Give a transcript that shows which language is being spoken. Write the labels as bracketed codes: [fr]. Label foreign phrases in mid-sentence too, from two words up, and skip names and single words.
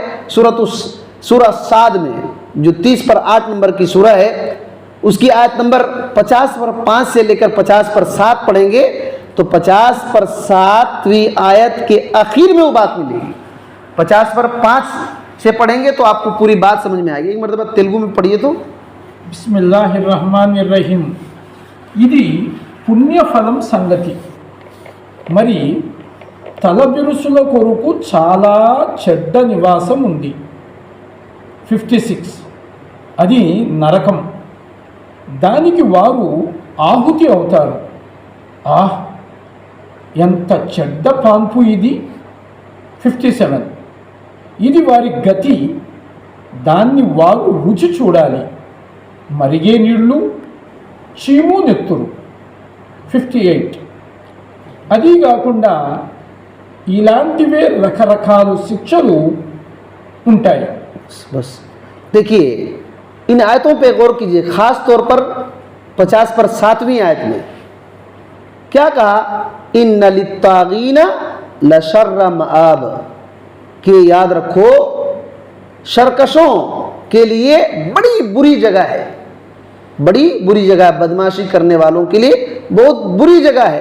[ur] سورہ صاد میں، جو 30 پر 8 نمبر کی سورہ ہے، اس کی آیت نمبر 50 پر 5 سے لے کر 50 پر 7 پڑھیں گے تو 50 پر 7ویں آیت کے آخر میں وہ بات ملے گی۔ 50 پر 5 سے پڑھیں گے تو آپ کو پوری بات سمجھ میں آئے گی۔ ایک مرتبہ تیلگو میں پڑھیے تو۔ [ar] بسم اللہ الرحمن الرحیم. [te] ఇది పుణ్యఫలం సంగతి. మరి తలబిరుసుల కొరకు చాలా చెడ్డ నివాసం ఉంది. 56. అది నరకం, దానికి వారు ఆహుతి అవుతారు. ఎంత చెడ్డ పాన్పు ఇది. 57. ఇది వారి గతి, దాన్ని వారు రుచి చూడాలి, మరిగే నీళ్లు, చీము నెత్తురు. 58. అది కాకుండా ఇలాంటివే రకరకాల శిక్షలు ఉంటాయి. [ur] بس دیکھیے ان آیتوں پہ غور کیجئے، خاص طور پر 50 پر 7ویں آیت میں کیا کہا؟ [ar] ان للطاغین لشر مآب، [ur] کہ یاد رکھو شرکشوں کے لیے بڑی بری جگہ ہے، بڑی بری جگہ ہے، بدماشی کرنے والوں کے لیے بہت بری جگہ ہے۔